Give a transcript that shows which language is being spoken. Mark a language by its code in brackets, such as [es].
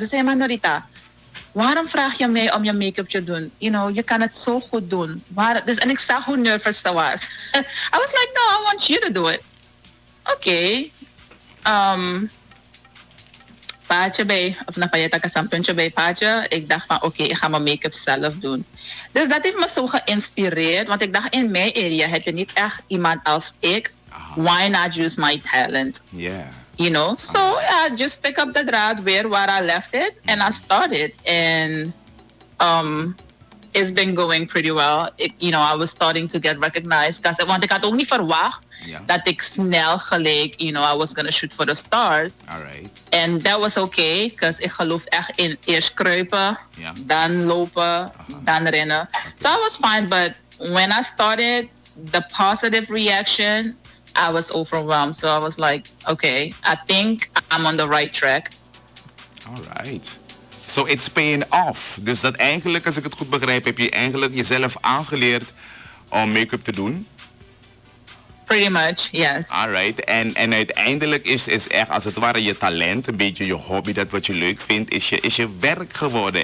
[nl] Ze zei, maar Norita, waarom vraag je mij om je make-up te doen? Je kan het zo goed doen. En ik zag hoe nervous ze was. [en] I was like, no, I want you to do it. [nl] Oké. Paatje bij, of napayeta ka puntje bij paatje. Ik dacht van, oké, ik ga mijn make-up zelf doen. Dus dat heeft me zo geïnspireerd. Want ik dacht, in mijn area heb je niet echt iemand als ik. [en] Why not use my talent? Yeah. So just pick up the draad where I left it. And I started. And it's been going pretty well. I was starting to get recognized. [nl] Want ik had ook niet verwacht dat ik snel gelijk, [en] I was gonna shoot for the stars. Alright. And that was okay, because [nl] ik geloof echt in eerst kruipen, dan lopen, dan rennen. [en] Okay. So I was fine, but when I started, the positive reaction, I was overwhelmed. So I was like, okay, I think I'm on the right track. Alright. So it's paying off. [nl] Dus dat eigenlijk, als ik het goed begrijp, heb je eigenlijk jezelf aangeleerd om make-up te doen? [en] Pretty much, yes. Alright. [nl] En uiteindelijk is echt als het ware je talent, een beetje je hobby, dat wat je leuk vindt, is je werk geworden.